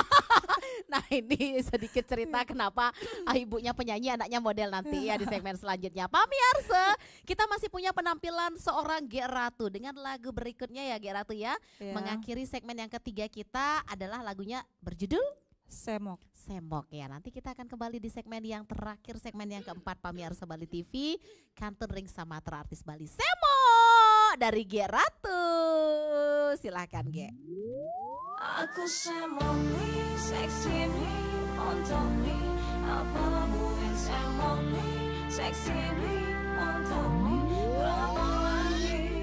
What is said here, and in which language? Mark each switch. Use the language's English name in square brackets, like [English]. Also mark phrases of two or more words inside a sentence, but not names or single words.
[Indonesian] Nah, ini sedikit cerita kenapa ibunya penyanyi, anaknya model nanti ya di segmen selanjutnya. Pemirsa, kita masih punya penampilan seorang G Ratu dengan lagu berikutnya ya G Ratu ya. Mengakhiri segmen yang ketiga kita adalah lagunya berjudul Semok. Semok ya. Nanti kita akan kembali di segmen yang terakhir, segmen yang keempat pemirsa Bali TV, Kantor Ring Samatra Artis Bali. Semok dari G Ratu. Silahkan G. Aku semok nih, seksi nih, untuk nih, apa buat semok nih, seksi nih, untuk nih, berapa lagi?